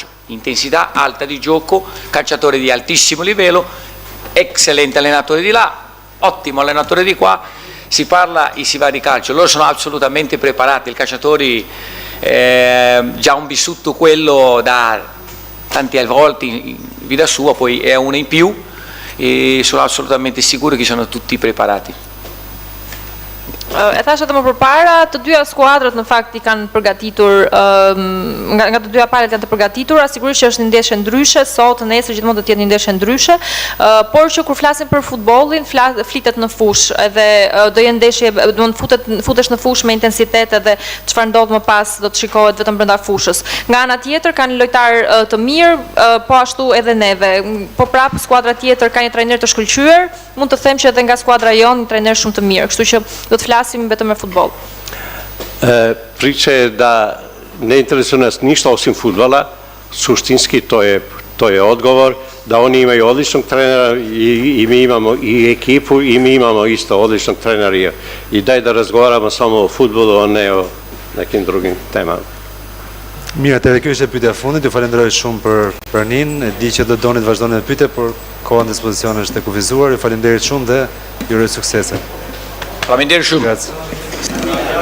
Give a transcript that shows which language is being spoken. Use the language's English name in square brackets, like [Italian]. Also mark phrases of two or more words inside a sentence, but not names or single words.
[Italian] Intensità alta di gioco, calciatore di altissimo livello, eccellente allenatore di là, ottimo allenatore di qua, si parla e si va di calcio, loro sono assolutamente preparati, i calciatori già hanno vissuto quello da tante volte in vita sua, poi è una in più e sono assolutamente sicuro che sono tutti preparati. [Albanian] E thashë edhe më përpara, të dyja skuadrat në fakt i kanë përgatitur, nga të dyja palët janë të përgatitura, sigurisht që është një ndeshje ndryshe, sot, nesër gjithmonë do të jetë një ndeshje ndryshe, por që kur flasim për futbollin, flitet në fush, edhe do jenë ndeshje, do të futesh në fush me intensitet edhe çfarë ndodh më pas do të shikohet vetëm brenda fushës. Nga ana tjetër kanë lojtar të mirë, po ashtu edhe neve. Po prap skuadra tjetër ka një trajner të shkëlqyer, mund të them që edhe nga skuadra jonë një trajner shumë të mirë, kështu që do të flasim vetëm me futboll. [Serbian] Priče da ne interesuje nas ništa osim fudbala, suštinski to je odgovor, da oni imaju odličnog trenera i mi imamo i ekipu i mi imamo isto odličnog trenera i daj da razgovaramo samo o fudbalu, a ne o nekim drugim temama. [Albanian] Mirë, edhe kjo ishte pyetja e fundit, ju falenderoj shumë për pranin, e di që do doni të vazhdoni me pyetje, por koha në dispozicion është e kufizuar, ju falenderit shumë dhe ju uroj suksese. Faleminderit shumë. [Italian] Grazie.